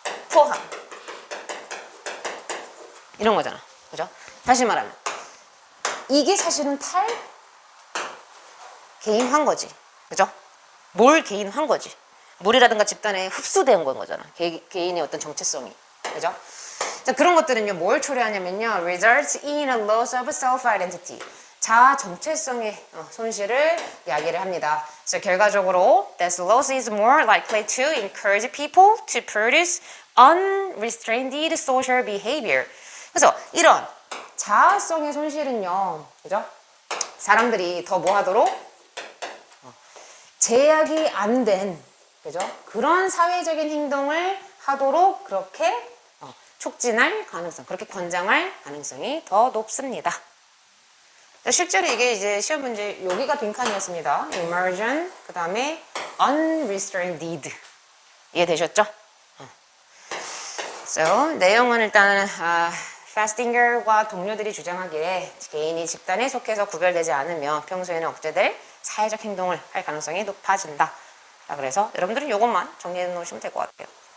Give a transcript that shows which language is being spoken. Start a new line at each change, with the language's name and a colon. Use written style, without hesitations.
Korean: 포함. 이런 거잖아. 그죠? 다시 말하면 이게 사실은 개인화인 거지. 그죠? 뭘 개인화인 거지. 무리라든가 집단에 흡수된 건 거잖아. 개인의 어떤 정체성이. 그죠? 자, 그런 것들은요, 뭘 초래하냐면요,
English: results in a loss of self-identity.
Korean: 자아 정체성의 손실을 이야기를 합니다. 그래서 결과적으로,
English: this loss is more likely to encourage people to produce unrestrained social behavior.
Korean: 그래서 이런 자아성의 손실은요, 그죠? 사람들이 더 뭐 하도록? 제약이 안 된, 그죠? 그런 사회적인 행동을 하도록 그렇게 촉진할 가능성, 그렇게 권장할 가능성이 더 높습니다. 실제로 이게 이제 시험 문제 여기가 빈칸이었습니다.
English: immersion,
Korean: 그 다음에
English: unrestrained need.
Korean: 이해되셨죠? So, 내용은 일단 파스팅ger과 동료들이 주장하기에 개인이 집단에 속해서 구별되지 않으며 평소에는 억제될 사회적 행동을 할 가능성이 높아진다. 자, 그래서 여러분들은 이것만 정리해 놓으시면 될 것 같아요.